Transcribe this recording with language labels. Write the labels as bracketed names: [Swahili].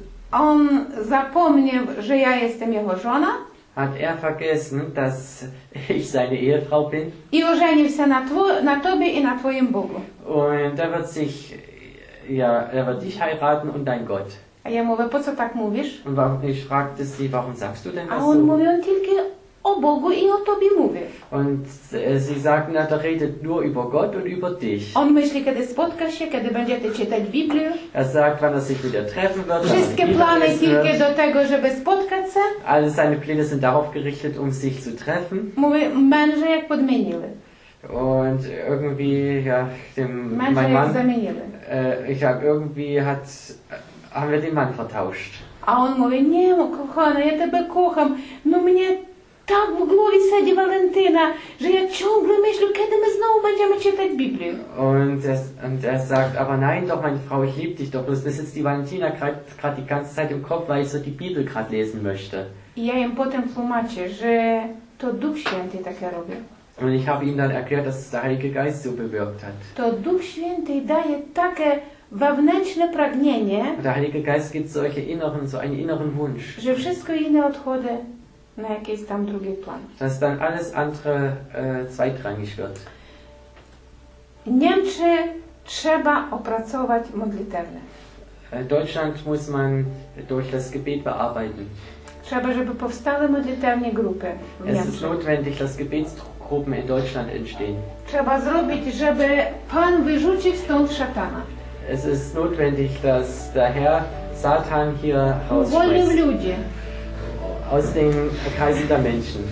[Polish] on zapomniał, że ja jestem jego żona [German] hat er vergessen, dass ich seine Ehefrau bin [Polish] i ożenił się na tobie i na twoim Bogu. [German] und er wird dich heiraten und dein Gott. [Polish] A ja mówię, po co tak mówisz? [German] Und ich fragte sie, warum sagst du denn [Polish] A [German] das [Polish] on [German] so? [Polish] mówi, on tylko o Bogu i o Tobie mówi. [German] Und sie sagten, na, der redet nur über Gott und über dich. [Polish] On myśli, kiedy spotka się, kiedy będziecie czytać Biblię. [German] Er sagt, wann er sich mit ihr treffen wird, wann [Polish] Wszystkie [German] er wieder [Polish] plany [German] essen [Polish] tylko [German] wird. [Polish] do tego, żeby spotkać się. [German] Alle seine Pläne sind darauf gerichtet, um sich zu treffen. [Polish] Mówi, męże jak podmieniły. [German] Und irgendwie, ja, [Polish] Męże [German] mein Mann, [Polish] zamieniły. [German] ich sag, irgendwie haben wir den Mann vertauscht. [Polish] A on mówi, nie, kochana, ja Ciebie kocham. No mnie tak w głowie siedzi Walentyna, że ja ciągle myślę, kiedy my znowu będziemy czytać Biblię. [German] Und er sagt, aber nein, doch, meine Frau, ich liebe dich doch. Bloß mir sitzt die Valentina gerade die ganze Zeit im Kopf, weil ich so die Bibel gerade lesen möchte. [Polish] I ja im potem tłumaczę, że to Duch Święty takie robi. [German] Und ich habe ihm dann erklärt, dass es der Heilige Geist so bewirkt hat. [Polish] To Duch Święty daje takie wewnętrzne pragnienie, [German] Und der Heilige Geist gibt so einen inneren Wunsch, [Polish] że wszystko inne odchodzi na jakiś tam drugi plan. [German] dass dann alles andere zweitrangig wird. [Polish] Niemcy trzeba opracować modlitewne. [German] Deutschland muss man durch das Gebet bearbeiten. [Polish] Trzeba, żeby powstały modlitewne grupy w [German] Es ist [Polish] Niemczech. [German] notwendig, dass Gebetsgruppen in Deutschland entstehen. [Polish] Trzeba zrobić, żeby Pan wyrzucił stąd szatana. [German] Es ist notwendig, dass der Herr Satan hier [Polish] Uwolnił [German] rausschmeißt [Polish] ludzi [German] aus den Kreisen der Menschen